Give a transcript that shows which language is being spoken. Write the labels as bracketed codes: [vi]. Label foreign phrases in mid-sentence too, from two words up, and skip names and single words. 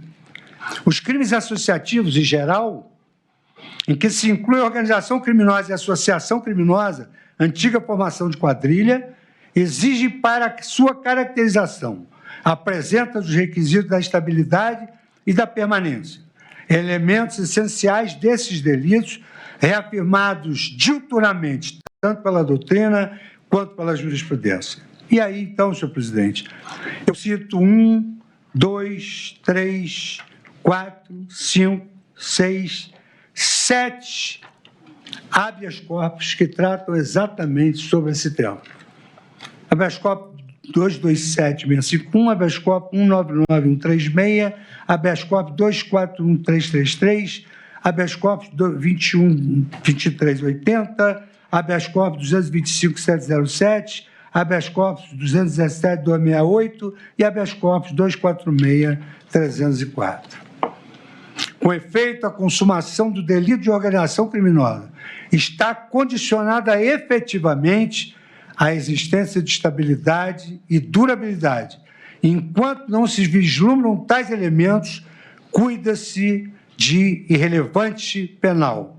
[pt] Os crimes associativos, em geral, em que se inclui a organização criminosa e associação criminosa, antiga formação de quadrilha, exigem para sua caracterização, apresenta os requisitos da estabilidade e da permanência, elementos essenciais desses delitos reafirmados diuturnamente, tanto pela doutrina quanto pela jurisprudência. E aí, então, senhor presidente, eu cito 1, 2, 3, 4, 5, 6, 7 [la] habeas corpus [pt] que tratam exatamente sobre esse tema. [la] Habeas corpus 227.651, habeas corpus 199.136, habeas corpus 241.333, habeas corpus 21.2380, habeas corpus 225.707, habeas corpus 217.268 e habeas corpus 246.304. [pt] Com efeito, a consumação do delito de organização criminosa está condicionada efetivamente à existência de estabilidade e durabilidade. Enquanto não se vislumbram tais elementos, cuida-se de irrelevante penal.